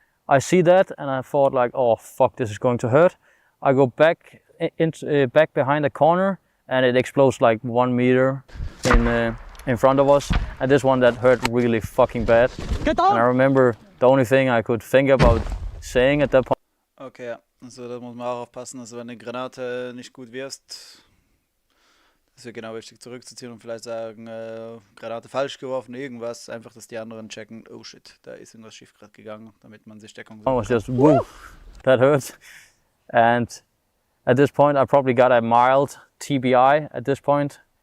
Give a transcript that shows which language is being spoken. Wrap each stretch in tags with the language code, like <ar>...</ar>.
<en>I see that and I thought like, oh fuck, this is going to hurt. I go back back behind the corner and it explodes like 1 meter in front of us. And this one that hurt really fucking bad. Get down! And I remember the only thing I could think about saying at that point.</en> <de>Okay, ja. Also da muss man auch aufpassen, also wenn eine Granate nicht gut wirst, ist ja genau wichtig zurückzuziehen und vielleicht sagen, Granate falsch geworfen, irgendwas, einfach, dass die anderen checken,</de> <en>oh shit,</en> <de>da ist irgendwas schief gerade gegangen, damit man sich Deckung</de> <en>I was just, woo, that hurt. And At this point, I probably got a mild TBI at this point.</en>